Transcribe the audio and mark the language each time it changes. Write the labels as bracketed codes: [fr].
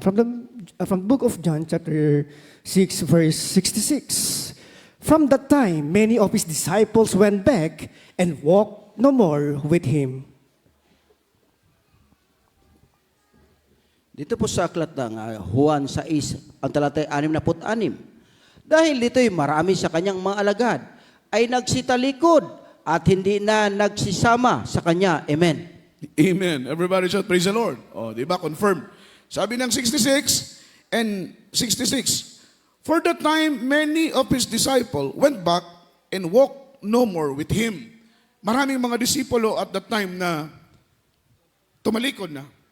[en] From the book of John, chapter 6, verse 66. From that time, many of his disciples went back and walked no more with him. [tl] Dito po sa aklat ng Juan 6, ang talatay 66. Dahil dito'y marami sa kanyang mga alagad ay nagsitalikod at hindi na nagsisama sa kanya. Amen. [en] Amen. Everybody shout praise the Lord. [tl] O, di ba? [en] Confirmed. [tl] Sabi ng [en] 66 and 66, for the time, many of his disciples went back and walked no more with him. [tl] Maraming mga disipulo [en] at that time [tl] na tumalikod na.